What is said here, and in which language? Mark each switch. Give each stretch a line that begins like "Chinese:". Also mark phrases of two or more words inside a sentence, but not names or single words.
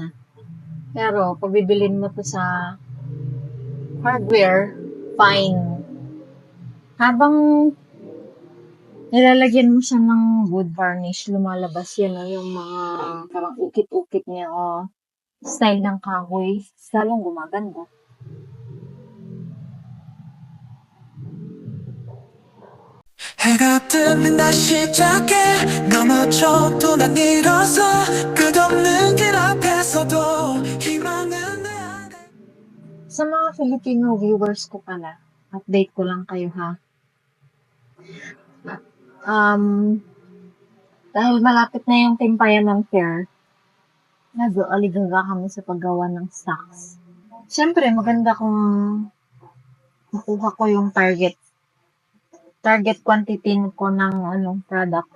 Filipino: Pero, pag bibilin mo to sa hardware, fine. Habang nilalagyan mo siya ng
English: wood varnish,
Filipino: lumalabas yan yung mga parang ukit-ukit niya o style ng kahoy. Salong gumaganda.
Korean: 해가 뜨면 다시 시작해 넘어져도 난 일어서 끝없는 길 앞에서도 희망은 내 안에.
Filipino: Sa mga Filipino viewers ko pala, update ko lang kayo ha. Dahil malapit na yung Timpayaman Fair, nag-aligaga kami sa paggawa ng stocks. Siyempre, maganda kung makuha ko yung
English: target quantity
Filipino: ko ng products.